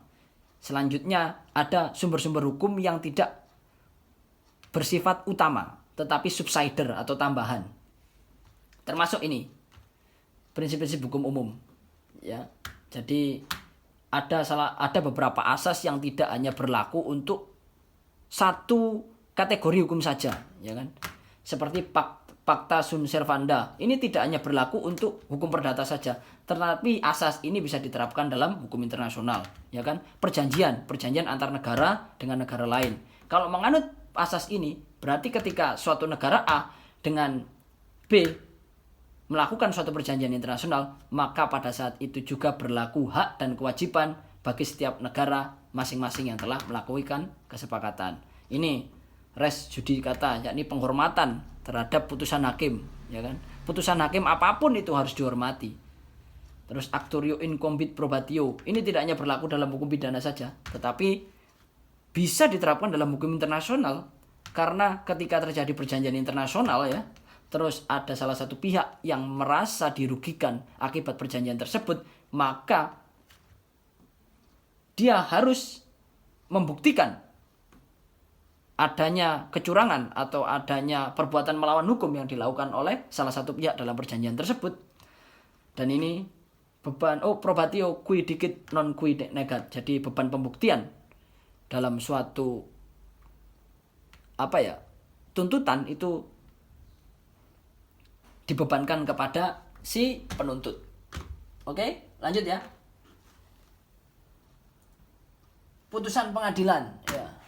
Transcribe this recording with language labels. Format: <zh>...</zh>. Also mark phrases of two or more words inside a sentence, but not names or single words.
<id>Selanjutnya, ada sumber-sumber hukum yang tidak bersifat utama, tetapi subsider atau tambahan. Termasuk ini, prinsip-prinsip hukum umum. Ya, jadi ada beberapa asas yang tidak hanya berlaku untuk satu kategori hukum saja, ya kan?</id> <la>Seperti Pacta sunt servanda.</la> <id>Ini tidak hanya berlaku untuk hukum perdata saja, tetapi asas ini bisa diterapkan dalam hukum internasional, ya kan? Perjanjian antar negara dengan negara lain. Kalau menganut asas ini, berarti ketika suatu negara A dengan B melakukan suatu perjanjian internasional, maka pada saat itu juga berlaku hak dan kewajiban bagi setiap negara masing-masing yang telah melakukan kesepakatan. Ini</id> <la>res judicata,</la> <id>yakni penghormatan terhadap putusan hakim, ya kan? Putusan hakim apapun itu harus dihormati. Terus</id> <la>actio incumbit probatio,</la> <id>ini tidak hanya berlaku dalam hukum pidana saja, tetapi bisa diterapkan dalam hukum internasional. Karena ketika terjadi perjanjian internasional, ya, terus ada salah satu pihak yang merasa dirugikan akibat perjanjian tersebut, maka dia harus membuktikan adanya kecurangan atau adanya perbuatan melawan hukum yang dilakukan oleh salah satu pihak dalam perjanjian tersebut. Dan ini beban</id> <la>probatio qui dicit non qui negat.</la> <id>Jadi beban pembuktian dalam suatu tuntutan itu dibebankan kepada si penuntut. Oke, lanjut ya. Putusan pengadilan, ya.</id>